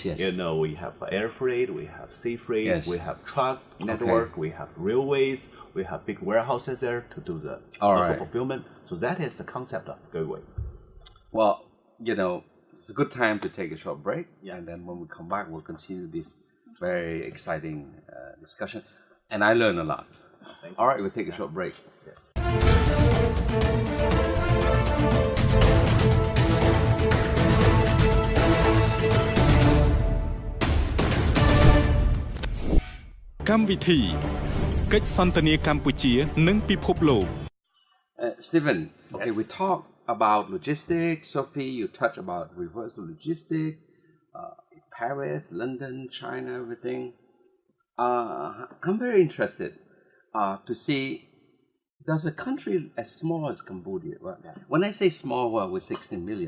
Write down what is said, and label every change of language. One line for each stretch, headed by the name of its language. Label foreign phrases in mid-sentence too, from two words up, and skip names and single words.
English: We have air freight, we have sea freight, we have truck network, we have railways, we have big warehouses there to do the local fulfillment. So that is the concept of gateway. Well, it's a good time to take a short break. And then when we come back, we'll continue this very exciting discussion. And I learned a lot. All right, we'll take a short break.
Khmer: កម្មវិធីកិច្ចសន្ទនាកម្ពុជានិងពិភពលោក
English: Stephen, okay, we talk about logistics. Sophie, you touch about reverse logistics, Paris, London, China, everything. I'm very interested to see, does a country as small as Cambodia, when I say small, well, we're 16 million.